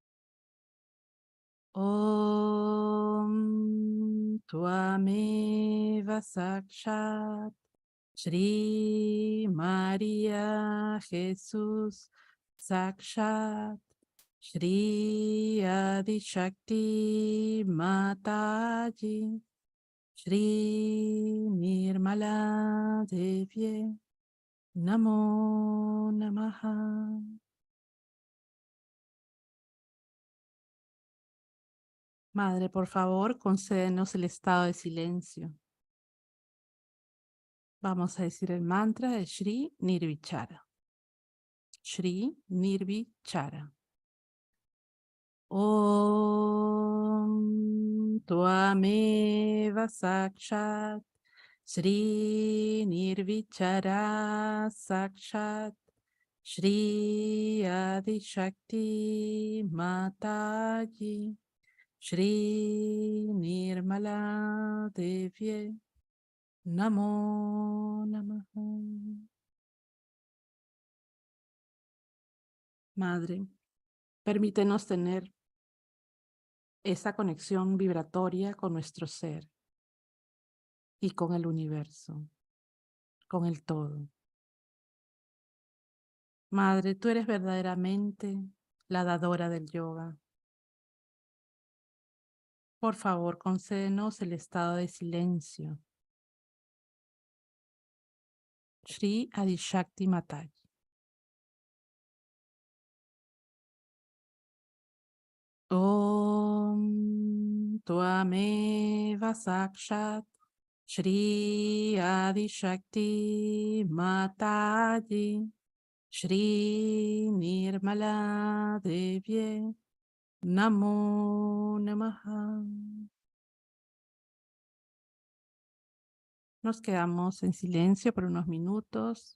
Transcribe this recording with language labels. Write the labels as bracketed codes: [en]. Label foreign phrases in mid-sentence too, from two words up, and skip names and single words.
[sa] Om Tvameva Sakshat Shri María Jesús Sakshat Shri Adi Shakti Mataji Shri Nirmala Devye Namo Namaha. [es] Madre, por favor, concédenos el estado de silencio. Vamos a decir el mantra de Shri Nirvichara. Shri Nirvichara. [sa] Om Tvameva Sakshat Shri Nirvichara Sakshat Shri Adi Shakti Mataji Shri Nirmala Devye Namo Namaha. [es] Madre, permítenos tener esa conexión vibratoria con nuestro ser y con el universo, con el todo. Madre, tú eres verdaderamente la dadora del yoga. Por favor, concédenos el estado de silencio. Shri Adishakti Mataji. [sa] Om Tvameva Sakshat Shri Adishakti Mataji Shri Nirmala Devye Namo Namaha. [es] Nos quedamos en silencio por unos minutos.